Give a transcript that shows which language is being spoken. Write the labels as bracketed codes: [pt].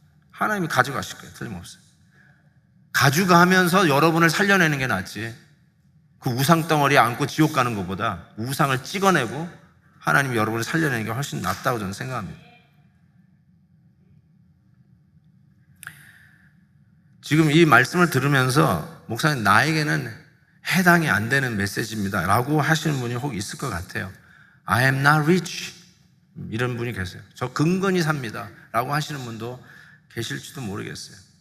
[ko] 하나님이 가져가실 거예요. 틀림없어요. 가져가면서 여러분을 살려내는 게 낫지, 그 우상 덩어리에 안고 지옥 가는 것보다 우상을 찍어내고 하나님이 여러분을 살려내는 게 훨씬 낫다고 저는 생각합니다. 지금 이 말씀을 들으면서 목사님, 나에게는 해당이 안 되는 메시지입니다 라고 하시는 분이 혹 있을 것 같아요. [en] I am not rich, [ko] 이런 분이 계세요. 저 근근히 삽니다 라고 하시는 분도 계실지도 모르겠어요.